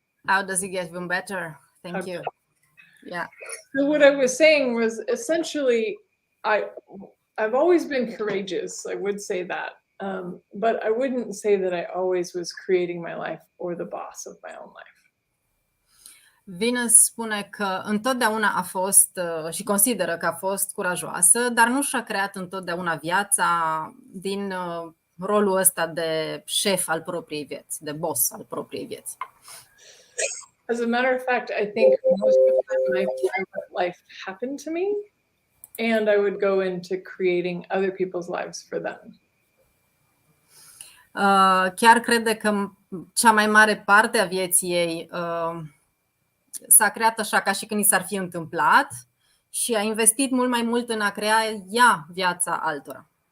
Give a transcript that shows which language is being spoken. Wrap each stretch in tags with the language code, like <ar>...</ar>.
<en>How does it get even better? Thank you. Yeah. So what I was saying was essentially, I've always been courageous. I would say that, but I wouldn't say that I always was creating my life or the boss of my own life.</en> <ro>Venus spune că întotdeauna a fost și consideră că a fost curajoasă, dar nu și-a creat întotdeauna viața din rolul ăsta de șef al propriei vieți, de boss al propriei vieți.</ro> <en>As a matter of fact, I think most of the time I let life happen to me, and I would go into creating other people's lives for them.</en> <ro>chiar crede că cea mai mare parte a vieții ei s-a creat așa ca și când i s-ar fi întâmplat și a investit mult mai mult în a crea ea viața altora.</ro>